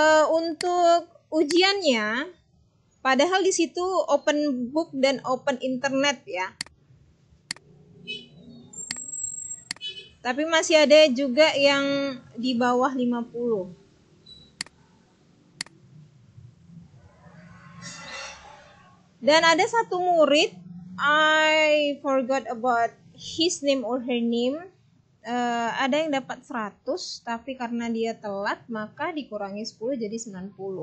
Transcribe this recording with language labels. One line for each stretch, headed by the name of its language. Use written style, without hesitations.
Indonesian: Untuk ujiannya, padahal di situ
English: open book
Indonesian: dan
English: open internet
Indonesian: ya. Tapi masih ada juga yang di bawah 50. Dan ada satu murid,
English: I forgot about his name or her name.
Indonesian: Ada yang dapat 100, tapi karena dia telat maka dikurangi 10 jadi 90.